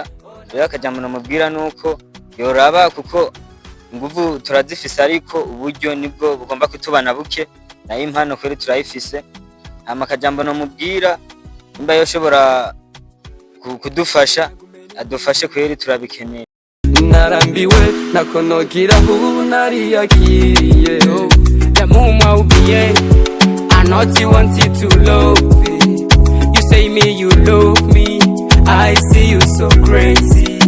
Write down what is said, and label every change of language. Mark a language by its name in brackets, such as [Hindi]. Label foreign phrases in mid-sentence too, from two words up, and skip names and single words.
[Rundi] Rero akajambo nomubwira nuko yoraba kuko inguvu turazifise ariko uburyo nibwo bugomba kutubana buke nayo impano kweri turayifise. Akajambo nomubwira nimba yoshobora kudufasha adufashe kweri turabikeneye. Narambiwe nakonogira ubu nariyakiriye ndamuma ubiye [English] I not wanted to love you say me you love me I see you so crazy